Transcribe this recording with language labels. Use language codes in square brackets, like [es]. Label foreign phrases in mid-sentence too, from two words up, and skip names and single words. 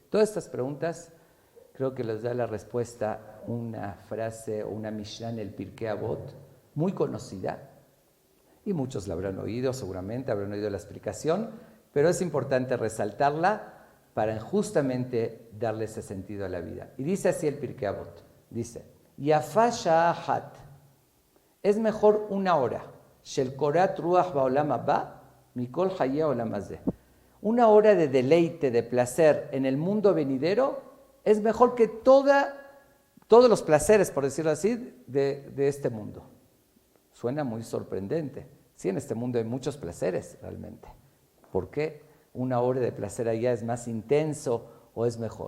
[es] Todas estas preguntas creo que les da la respuesta una frase o una Mishnah en el Pirkei Avot, muy conocida, y muchos la habrán oído, seguramente habrán oído la explicación, pero es importante resaltarla para justamente darle ese sentido a la vida. Y dice así el Pirkei Avot, dice, [he] יפה שעה אחת, [es] es mejor una hora, [he] של קורת רוח בעולם הבא, מכל חיי העולם הזה. [es] Una hora de deleite, de placer en el mundo venidero es mejor que todos los placeres, por decirlo así, de este mundo. Suena muy sorprendente. Sí, en este mundo hay muchos placeres realmente. ¿Por qué una hora de placer allá es más intenso o es mejor?